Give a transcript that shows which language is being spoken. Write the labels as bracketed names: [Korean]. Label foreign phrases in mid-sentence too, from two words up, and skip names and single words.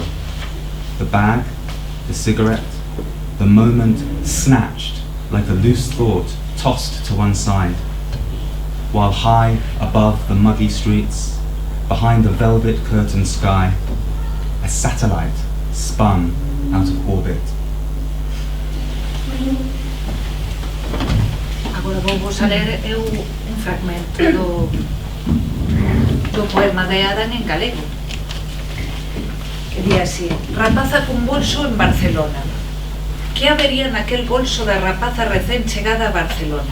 [English] The bag, the cigarette, the moment snatched like a loose thought tossed to one side, while high above the muggy streets, behind the velvet curtained sky, a satellite spun out of orbit. [Galician] Agora vou vos a ler eu un fragmento do poema de Adán en galego, que di así: rapaza cun bolso en Barcelona. Que habería naquel bolso da rapaza recén chegada a Barcelona?